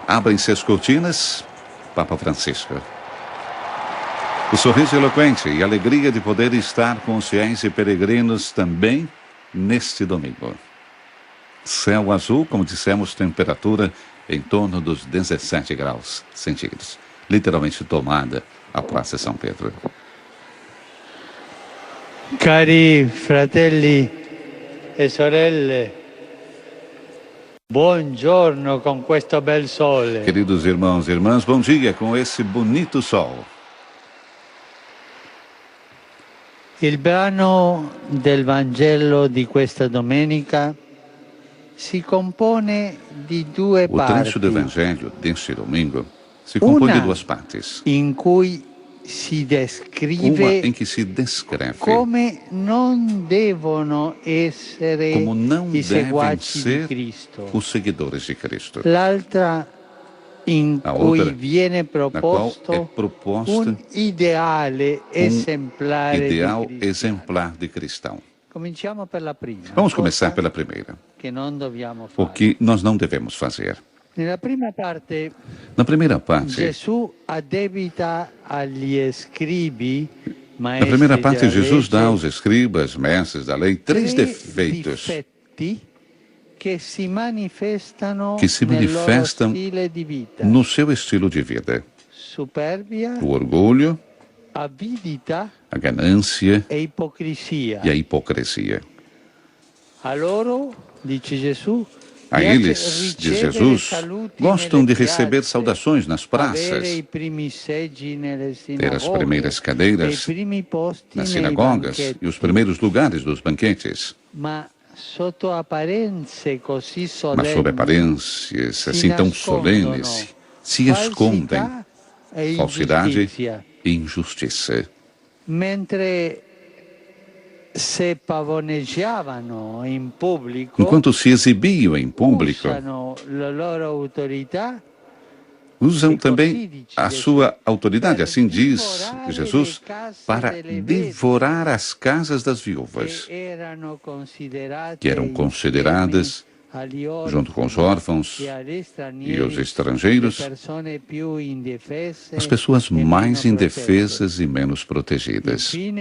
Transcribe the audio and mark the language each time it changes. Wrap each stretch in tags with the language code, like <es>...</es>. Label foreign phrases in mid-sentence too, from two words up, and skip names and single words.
<pt>Abrem-se as cortinas, Papa Francisco. O sorriso eloquente e a alegria de poder estar com os fiéis e peregrinos também neste domingo. Céu azul, como dissemos, temperatura em torno dos 17 graus centígrados. Literalmente tomada a Praça São Pedro.</pt> <it>Cari fratelli e sorelle, buongiorno con questo bel sole.</it> <pt>Queridos irmãos e irmãs, bom dia com esse bonito sol.</pt> <it>Il brano del Vangelo di questa domenica si compone di due</it> <pt>O</pt> <it>parti.</it> <pt>trecho do Evangelho deste domingo se compõe de duas partes.</pt> <it>In cui si descrive</it> <pt>Uma em que se descreve</pt> <it>come non devono essere</it> <pt>como não</pt> <it>i</it> <pt>devem</pt> <it>seguaci di</it> <pt>ser</pt> <it>Cristo.</it> <pt>os seguidores de Cristo.</pt> <it>L'altra in</it> <pt>A</pt> <it>cui</it> <pt>outra,</pt> <it>viene</it> <pt>na qual é</pt> <it>proposto</it> <pt>proposta</pt> <it>un ideale esemplare</it> <pt>ideal</pt> <it>di Cristo.</it> <pt>exemplar de cristão.</pt> <it>Cominciamo per la prima.</it> <pt>Vamos começar</pt> <it>cosa</it> <pt>pela primeira.</pt> <it>che non dobbiamo</it> <pt>O</pt> <it>fare.</it> <pt>que nós não devemos fazer.</pt> <it>Nella prima parte</it> <pt>Na primeira parte,</pt> <it>Gesù addebita agli scribi,</it> <pt>na primeira</pt> <it>maestri</it> <pt>parte,</pt> <it>della</it> <pt>Jesus dá</pt> <it>legge,</it> <pt>aos escribas, mestres da lei, três defeitos</pt> <it>difetti che si manifestano</it> <pt>que se</pt> <it>nel loro</it> <pt>manifestam</pt> <it>stile di vita.</it> <pt>no seu estilo de vida:</pt> <it>Superbia,</it> <pt>o orgulho,</pt> <it>avidità</it> <pt>a ganância</pt> <it>e ipocrisia.</it> <pt>e a hipocrisia.</pt> <it>A loro, dice Gesù,</it> <pt>A</pt> <it>piace</it> <pt>eles, diz</pt> <it>ricevere</it> <pt>Jesus,</pt> <it>saluti</it> <pt>gostam</pt> <it>nelle</it> <pt>de receber</pt> <it>piazze,</it> <pt>saudações nas</pt> <it>avere</it> <pt>praças,</pt> <it>i primi seggi nelle</it> <pt>ter as</pt> <it>sinagoghe,</it> <pt>primeiras</pt> <it>e i</it> <pt>cadeiras</pt> <it>primi posti</it> <pt>nas</pt> <it>nei</it> <pt>sinagogas</pt> <it>banchetti.</it> <pt>e os primeiros lugares dos banquetes.</pt> <it>Ma sotto apparenze così</it> <pt>Mas</pt> <it>solenni,</it> <pt>sob aparências assim tão solenes, se escondem</pt> <it>falsità e</it> <pt>falsidade</pt> <it>ingiustizia.</it> <pt>e injustiça.</pt> <it>Mentre se pavoneggiavano in pubblico,</it> <pt>Enquanto se exibiam em público,</pt> <it>usano la loro autorità</it> <pt>usam também a sua autoridade, assim diz Jesus, para devorar as casas das viúvas, que eram consideradas, junto com os órfãos e os estrangeiros, as pessoas mais indefesas e menos protegidas.</pt>